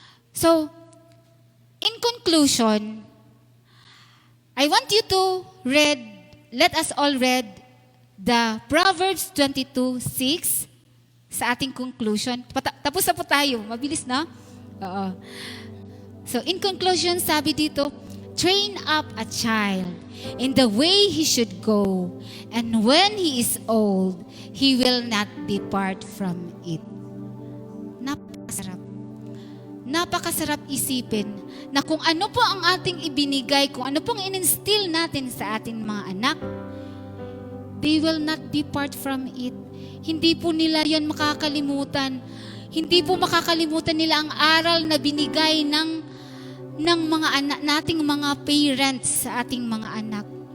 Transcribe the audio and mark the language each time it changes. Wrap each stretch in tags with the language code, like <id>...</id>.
<en>So, in conclusion, I want you to let us all read the Proverbs 22:6</en> <tl>sa ating</tl> <en>conclusion.</en> <tl>Tapos na po tayo. Mabilis na? Oo.</tl> <en>So, in conclusion,</en> <tl>sabi dito,</tl> <en>train up a child in the way he should go, and when he is old, he will not depart from it.</en> <tl>Napakasarap. Napakasarap isipin na kung ano po ang ating ibinigay, kung ano pong in-instill natin sa ating mga anak,</tl> <en>they will not depart from it.</en> <tl>Hindi po nila yan makakalimutan. Hindi po makakalimutan nila ang aral na binigay ng mga anak nating mga parents sa ating mga anak.</tl>